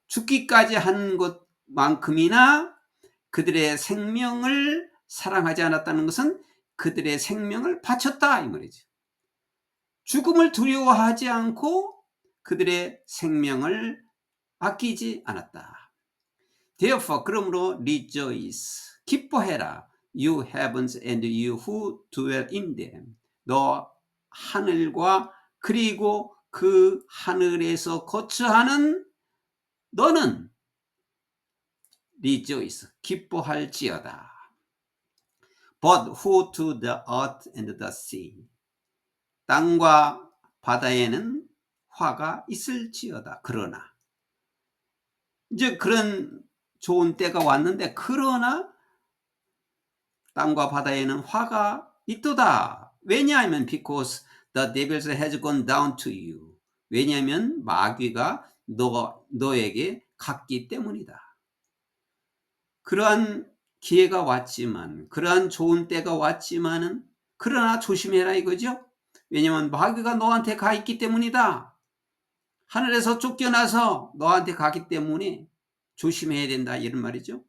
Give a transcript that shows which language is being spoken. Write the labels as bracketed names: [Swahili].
[Korean] 죽기까지 한 것만큼이나 그들의 생명을 사랑하지 않았다는 것은 그들의 생명을 바쳤다 이 말이죠. 죽음을 두려워하지 않고 그들의 생명을 아끼지 않았다. [English] Therefore, [Korean] 그러므로 [English] rejoice, [Korean] 기뻐해라. [English] You heavens and you who dwell in them. [Korean] 너 하늘과 그리고 그 하늘에서 거처하는 너는 [English] rejoice, [Korean] 기뻐할지어다. [English] But who to the earth and the sea. [Korean] 땅과 바다에는 화가 있을지어다. 그러나 이제 그런 좋은 때가 왔는데, 그러나 땅과 바다에는 화가 있도다. 왜냐하면 [English] because the devil has gone down to you. [Korean] 왜냐하면 마귀가 너에게 갔기 때문이다. 그러한 기회가 왔지만, 그러한 좋은 때가 왔지만은, 그러나 조심해라 이거죠. 왜냐하면 마귀가 너한테 가 있기 때문이다. 하늘에서 쫓겨나서 너한테 가기 때문에 조심해야 된다 이런 말이죠.